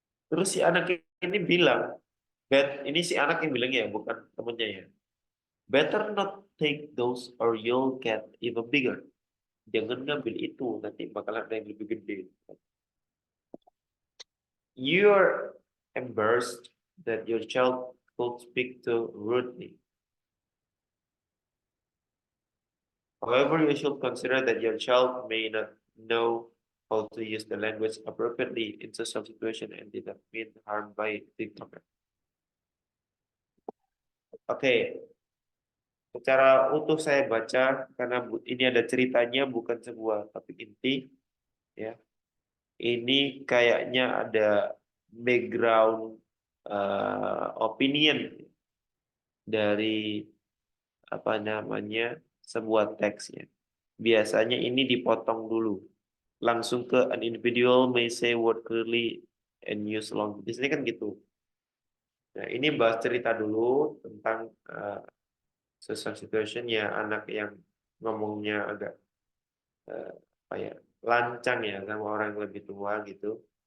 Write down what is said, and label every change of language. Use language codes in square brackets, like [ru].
[id] Terus si anak ini bilang, ini si anak yang bilang ya, bukan temennya ya. [en] Better not take those or you'll get even bigger. [id] Jangan ngambil itu, nanti bakalan ada yang lebih gede. [en] You're embarrassed that your child could speak to rudely. However, you should consider that your child may not know how to use the language appropriately in social situation and did not mean harm by TikTok. [id] Oke, secara utuh saya baca karena ini ada ceritanya bukan sebuah topik inti ya. Ini kayaknya ada background opinion dari apa namanya sebuah teksnya. Biasanya ini dipotong dulu. Langsung ke [en] an individual may say word clearly and use long. [id] Di sini kan gitu. Nah, ini bahas cerita dulu tentang social situation ya anak yang ngomongnya agak apa ya lancang ya sama orang yang lebih tua gitu.